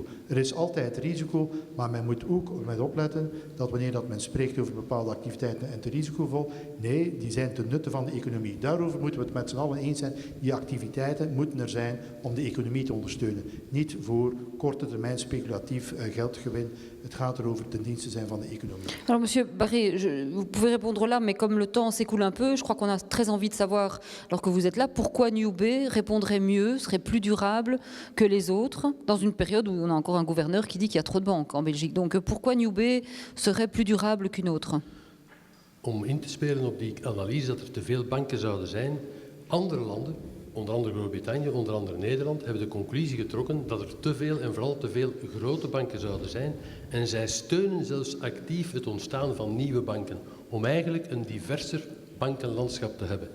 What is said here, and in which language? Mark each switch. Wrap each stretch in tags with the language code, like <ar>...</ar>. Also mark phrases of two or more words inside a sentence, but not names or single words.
<nl>Er is altijd risico, maar men moet ook met opletten dat wanneer dat men spreekt over bepaalde activiteiten en te risicovol, nee, die zijn ten nutte van de economie. Daarover moeten we het met z'n allen eens zijn. Die activiteiten moeten er zijn om de economie te ondersteunen. Niet voor korte termijn speculatief geldgewin. Het gaat erover ten dienste zijn van de economie.</nl> <fr>Alors, monsieur Barré, vous pouvez répondre là, mais comme le temps s'écoule un peu, je crois qu'on a très envie de savoir, alors que vous êtes là, pourquoi New B répondrait mieux, serait plus durable que les autres, dans une période où on a encore un gouverneur qui dit qu'il y a trop de banques en Belgique. Donc, pourquoi New B serait plus durable qu'une autre?</fr> <nl>Om in te spelen op die analyse dat er te veel banken zouden zijn, andere landen, onder andere Groot-Brittannië, onder andere Nederland, hebben de conclusie getrokken dat er te veel en vooral te veel grote banken zouden zijn. En zij steunen zelfs actief het ontstaan van nieuwe banken, om eigenlijk een diverser bankenlandschap te hebben.</nl>